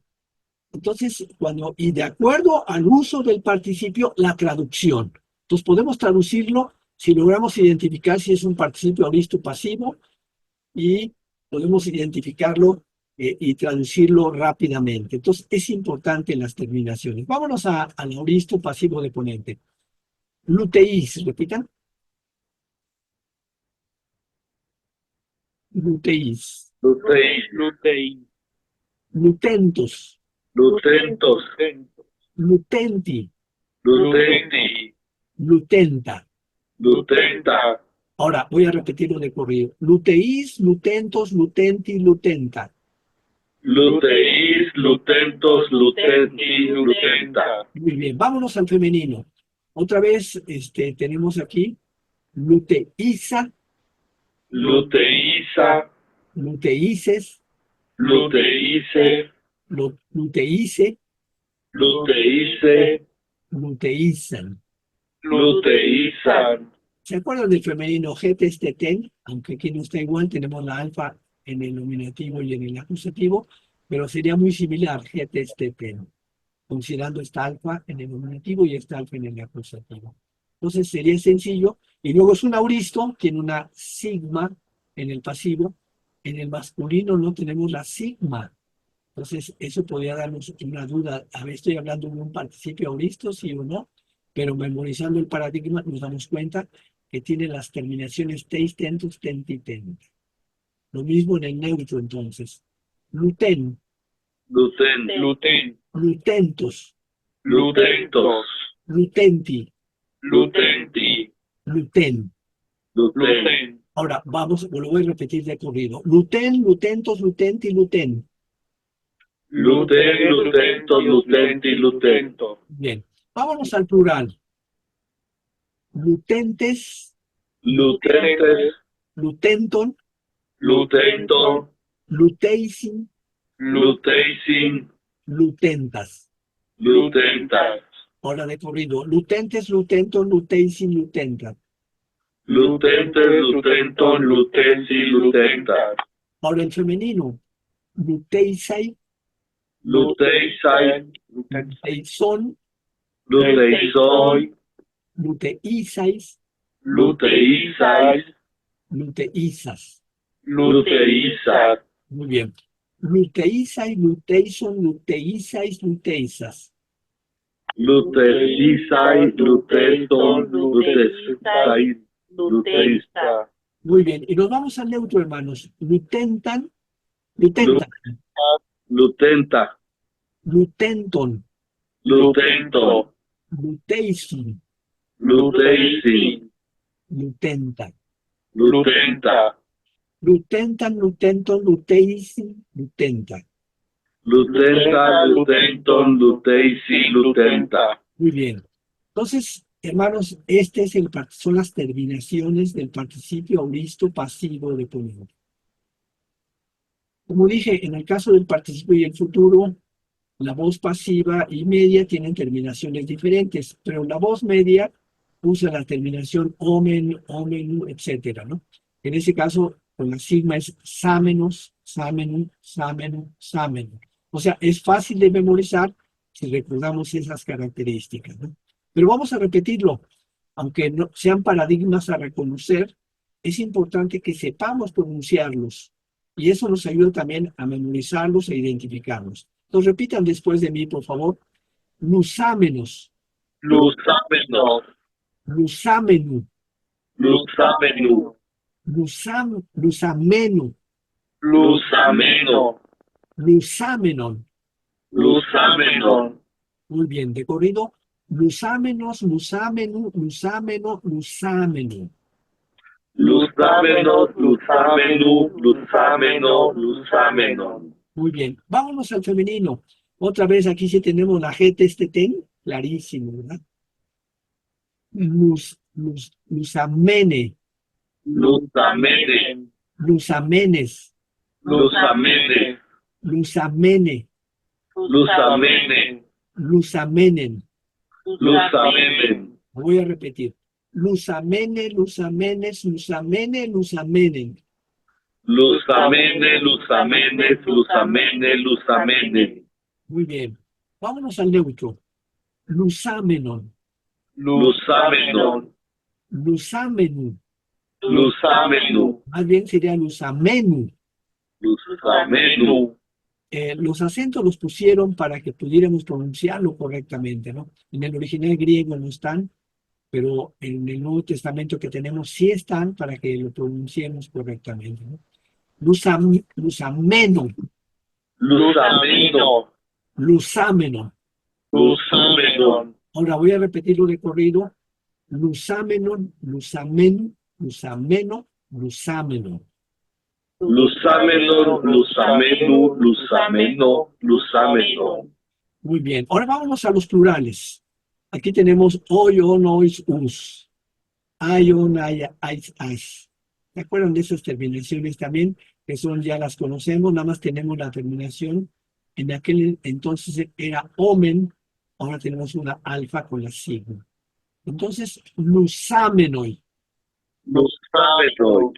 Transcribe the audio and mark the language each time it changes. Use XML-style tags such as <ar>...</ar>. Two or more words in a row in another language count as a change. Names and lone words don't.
<es>Entonces, y de acuerdo al uso del participio, la traducción. Entonces, podemos traducirlo si logramos identificar si es un participio auristo pasivo y podemos identificarlo y traducirlo rápidamente. Entonces, es importante las terminaciones. Vámonos al auristo pasivo deponente. Luteis, repitan. Luteis. Luteis, Lutentus. lutentos, Lutenti. lutenti, Lutenta. lutenta, Ahora, voy a repetirlo de corrido.</es> <el>λυθείς, λυθέντος, λυθέντι, λυθέντα. λυθείς, λυθέντος, λυθέντι, λυθέντα.</el> <es>Muy bien, vámonos al femenino. Otra vez tenemos aquí luteisa, Luteisa, luteices, luteice, luteice, luteice, luteizan. luteizan. ¿Se acuerdan del femenino getesteten? Aunque aquí no está igual, tenemos la alfa en el nominativo y en el acusativo, pero sería muy similar, getesteten, considerando esta alfa en el nominativo y esta alfa en el acusativo. Entonces sería sencillo, y luego es un auristo, tiene una sigma en el pasivo, En el masculino no tenemos la sigma. Entonces, eso podría darnos una duda. A ver, estoy hablando de un participio auristo, sí o no, pero memorizando el paradigma nos damos cuenta que tiene las terminaciones</es> <el>θεις, θεντος, θεντι, θεντα.</el> <es>Lo mismo en el neutro, entonces. Luten, Luten. lutentos, Lutentos. lutenti, Lutenti. luten. Luten. Ahora, vamos, lo voy a repetir de corrido.</es> <el>λυθέν, λυθέντος, λυθέντι, λυθέν. λυθέν, λυθέντος, λυθέντι, λυθέντο.</el> <es>Bien, vámonos al plural. Lutentes, Lutentes, lutenton, lutenton, luteisin, luteisin, lutentas. lutentas. Ahora de corrido.</es> <el>λυθέντες, λυθέντων, λυθεῖσιν, λυθέντας. λυθέντες, λυθέντων, λυθένσι, λυθέντας.</el> <es>Ahora el femenino. Luteisai, Luteisai, luteison, luteisoi, luteisais, luteisais, luteisas. luteisas. Muy bien.</es> <el>λυθεῖσαι, λυθεισῶν, λυθείσαις, λυθείσας. λυθεῖσαι, λυθεισῶν, λυθεῖσαι, λυθεῖσα.</el> <es>Muy bien. Y nos vamos al neutro, hermanos.</es> <el>λυθένταν, λυθένταν,</el> <es>Lutenta, lutenton, lutento, luteisin, luteisin, lutentan. lutenta,</es> <el>λυθένταν, λυθέντων, λυθεῖσιν, λυθέντα. λυθέντα, λυθέντων, λυθεῖσι, λυθέντα.</el> <es>Muy bien. Entonces, hermanos, son las terminaciones del participio auristo pasivo de poner. Como dije, en el caso del participio y el futuro, la voz pasiva y media tienen terminaciones diferentes, pero la voz media usa la terminación</es> <el>ομεν, ομενου,</el> <es>etcétera, ¿no? En ese caso, con la sigma es</es> <el>σάμενος, σαμένου, σαμένου, σαμένου.</el> <es>O sea, es fácil de memorizar si recordamos esas características, ¿no? Pero vamos a repetirlo. Aunque no sean paradigmas a reconocer, es importante que sepamos pronunciarlos. Y eso nos ayuda también a memorizarlos e identificarlos. Entonces repitan después de mí, por favor. Lusámenos, Lusámenos, lusámenu, lusámenu, lusamenu, lusameno, lusámenon. lusámenon, Muy bien, de corrido.</es> <el>λυσάμενος, λυσαμένου, λυσαμένῳ, λυσαμένου. λυσάμενος, λυσαμένου, λυσαμένῳ, λυσάμενον.</el> <es>Muy bien, vámonos al femenino. Otra vez aquí sí tenemos la G, este ten, clarísimo, ¿verdad? Lusamene, Lusamene, lusamenes, lusamene, lusamene, lusamene, lusamenen. lusamenen, Voy a repetir.</es> <el>λυσαμένη, λυσαμένης, λυσαμένῃ, λυσαμένην. λυσαμένη, λυσαμένης, λυσαμένῃ, λυσαμένη.</el> <es>Muy bien. Vámonos al neutro. Lusámenon, Lusámenon, lusámenu. lusámenu, Más bien sería lusamenu. lusamenu. Los acentos los pusieron para que pudiéramos pronunciarlo correctamente, ¿no? En el original griego no están, pero en el Nuevo Testamento que tenemos sí están para que lo pronunciemos correctamente, ¿no? Lusameno, Lusameno, lusámeno. lusámenon, Ahora voy a repetirlo de corrido.</es> <el>λυσάμενον, λυσαμένῳ, λυσαμένῳ, λυσαμένῳ. λυσάμενον, λυσαμένου, λυσαμένῳ, λυσαμένῳ.</el> <es>Muy bien. Ahora vámonos a los plurales. Aquí tenemos hoy,</es> <el>ων, οις, ους. αιων, αια, αις, ας.</el> <es>¿Se acuerdan de esas terminaciones también? Que son, ya las conocemos, nada más tenemos la terminación. En aquel entonces era omen, ahora tenemos una alfa con la sigma. Entonces, lusámenoi, Lusámenon,</es>